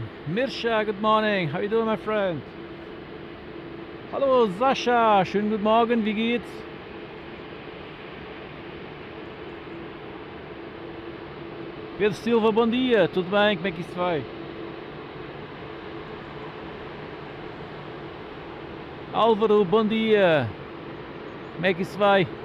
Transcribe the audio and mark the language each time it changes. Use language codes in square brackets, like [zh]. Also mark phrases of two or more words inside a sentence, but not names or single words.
[en] Mirsha, good morning, how are you doing my friend? [de] Hallo Sascha, schönen guten Morgen, wie geht's? [pt] Pedro Silva, bom dia, tudo bem, como é que isso vai? Álvaro, bom dia, como é que isso vai?